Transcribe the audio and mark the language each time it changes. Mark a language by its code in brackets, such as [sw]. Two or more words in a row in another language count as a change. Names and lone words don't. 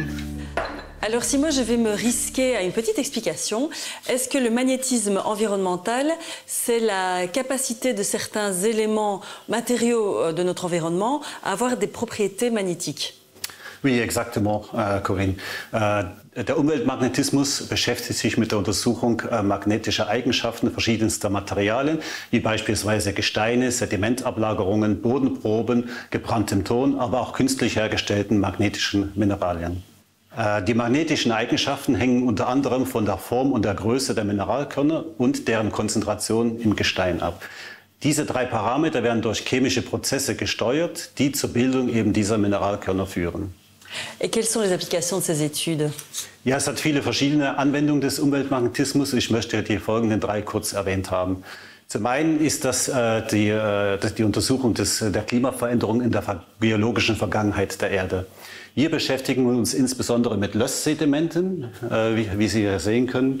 [fr] Alors Simo, je vais me risquer à une petite explication. Est-ce que le magnétisme environnemental, c'est la capacité de certains éléments matériaux de notre environnement à avoir des propriétés magnétiques? Oui, exactement, Corinne. [de] Der Umweltmagnetismus beschäftigt sich mit der Untersuchung magnetischer Eigenschaften verschiedenster Materialien, wie beispielsweise Gesteine, Sedimentablagerungen, Bodenproben, gebranntem Ton, aber auch künstlich hergestellten magnetischen Mineralien. Die magnetischen Eigenschaften hängen unter anderem von der Form und der Größe der Mineralkörner und deren Konzentration im Gestein ab. Diese drei Parameter werden durch chemische Prozesse gesteuert, die zur Bildung eben dieser Mineralkörner führen. [fr] Et quelles sont les applications de ces études? [de] Ja, es hat viele verschiedene Anwendungen des Umweltmagnetismus. Ich möchte die folgenden drei kurz erwähnt haben. Zum einen ist das die Untersuchung der Klimaveränderung in der biologischen Vergangenheit der Erde. Hier beschäftigen wir uns insbesondere mit Lösssedimenten, wie Sie hier sehen können.